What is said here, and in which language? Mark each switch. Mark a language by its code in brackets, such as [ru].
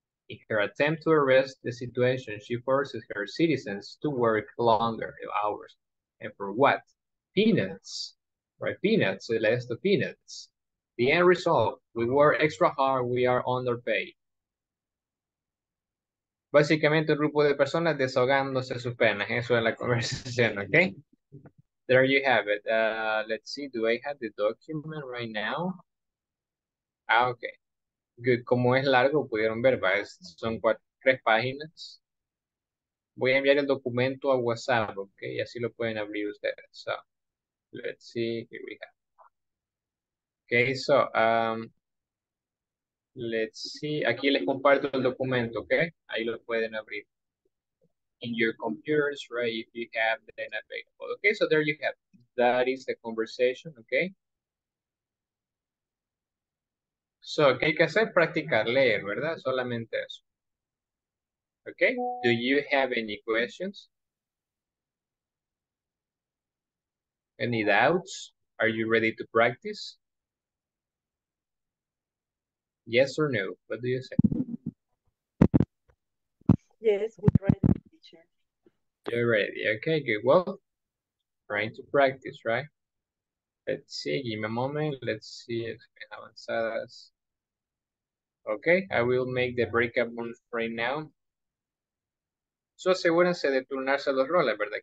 [en] In her attempt to arrest the situation, she forces her citizens to work longer hours. And for what? Peanuts. Right? Peanuts, el esto peanuts. The end result, we work extra hard, we are underpaid. [es] Básicamente un grupo de personas desahogándose sus penas. Eso es la conversación, ¿ok? [en] There you have it. Let's see, do I have the document right now? Ah, ok. Good. [es] Como es largo, pudieron ver, ¿va? Son 3 páginas. Voy a enviar el documento a WhatsApp, ok, y así lo pueden abrir ustedes. [en] So, let's see, here we have. Okay, so, let's see, [es] aquí les comparto el documento, ok, ahí lo pueden abrir. [en] In your computers, right, if you have them available. Okay, so there you have, that is the conversation, okay. [es] So, ¿qué hay que hacer? Practicar, leer, ¿verdad? Solamente eso. [en] Okay, do you have any questions? Any doubts? Are you ready to practice? Yes or no? What do you say? Yes, we're ready, teacher. You're ready. Okay, good. Well, trying to practice, right? Let's see. Give me a moment. Let's see if we have avanzadas. Okay, I will make the breakup rooms right now. [es] So asegúrense de turnarse los roles, ¿verdad?